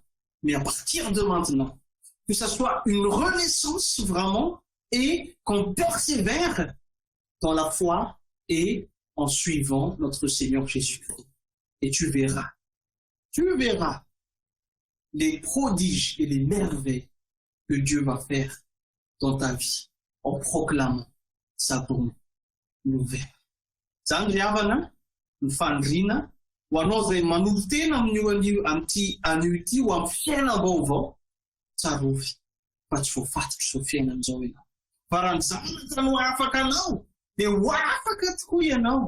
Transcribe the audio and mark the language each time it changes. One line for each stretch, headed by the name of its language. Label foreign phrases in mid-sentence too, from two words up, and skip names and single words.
French: Mais à partir de maintenant, que ça soit une renaissance vraiment et qu'on persévère dans la foi et en suivant notre Seigneur Jésus-Christ. Et tu verras les prodiges et les merveilles que Dieu va faire dans ta vie en proclamant sa bonne nouvelle.
Malagasy: Zany ry havana ny fandrina ho anao izay manolo tena amin'io anio ity ho amin'ny fiainam-baovao tsarovy fa tsy voafatotra izao fiainan'izao ianao. Fa raha ny zanaka no afaka anao dia ho afaka tokoa ianao.